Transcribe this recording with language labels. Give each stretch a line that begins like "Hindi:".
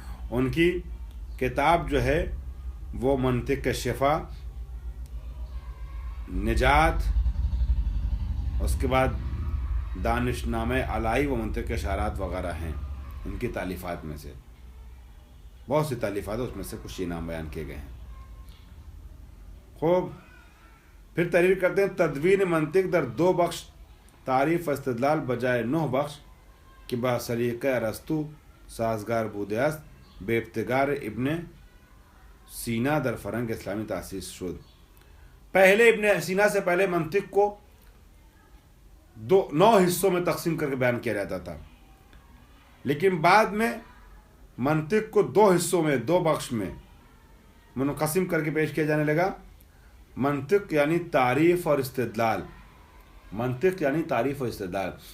Urdu: ان کی کتاب جو ہے وہ منطق شفا، نجات، اس کے بعد دانش نامہ علائی و منطق اشارات وغیرہ ہیں ان کی تالیفات میں سے. بہت سی تالیفات ہیں، اس میں سے کچھ یہ نام بیان کیے گئے ہیں. خوب پھر تحریر کرتے ہیں
Persian: تدوین منطق در 2 بخش، تعریف و استدلال بجائے 9 بخش کہ با سلیقہ ارسطو سازگار بوده است، به ابتکار ابن سینا در فرهنگ اسلامی تأسیس شد.
Urdu: پہلے ابن سینا سے پہلے منطق کو 9 حصوں میں تقسیم کر کے بیان کیا جاتا تھا، لیکن بعد میں منطق کو 2 حصوں میں، 2 بخش میں منقسم کر کے پیش کیا جانے لگا. منطق یعنی تعریف اور استدلال. منطق یعنی تعریف اور استدلال.